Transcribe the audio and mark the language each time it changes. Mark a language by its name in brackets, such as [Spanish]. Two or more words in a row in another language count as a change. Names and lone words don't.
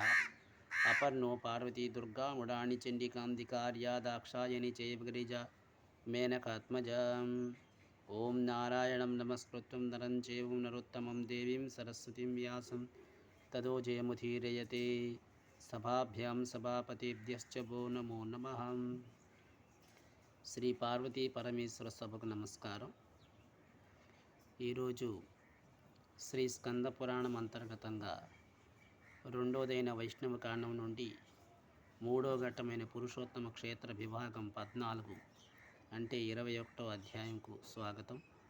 [Sanskrit] अपर्णो पार्वती दुर्गा मुडाणि चण्डिकान्धिकार्या दाक्षायणी चैव गिरिजा मेनकात्मजा। ॐ नारायणं नमस्कृत्य नरं चैव नरोत्तमं देवीं सरस्वतीं व्यासं ततो जयमुदीरयते। सभाभ्यां सभापतिभ्यश्च वो नमो नमः। [Telugu] శ్రీ పార్వతీ పరమేశ్వర సభకు నమస్కారం. ఈరోజు శ్రీ స్కంద పురాణం అంతర్గతంగా రెండోదైన వైష్ణవ కాండం నుండి మూడో ఘట్టమైన పురుషోత్తమ క్షేత్ర విభాగం 14 అంటే 21వ అధ్యాయంకు స్వాగతం.